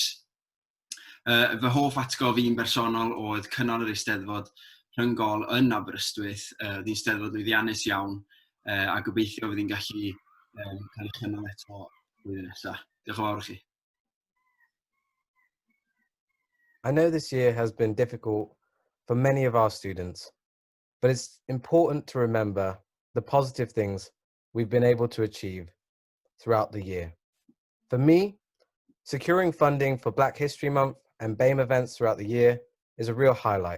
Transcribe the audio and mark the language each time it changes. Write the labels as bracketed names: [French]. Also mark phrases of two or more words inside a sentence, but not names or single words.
[Welsh] Fy hoff atgof i'n bersonol oedd cynnal yr Eisteddfod rhyngol yn Aberystwyth. Oedd hi'n steddfod lwyddiannus iawn, a gobeithio fydd hi'n gallu cael ei chynnal eto blwyddyn nesaf. Diolch yn fawr i chi. [English] I know this year has been difficult for many of our students, but it's important to remember the positive things we've been able to achieve throughout the year. For me, securing funding for Black History Month and BAME events throughout the year is a real highlight.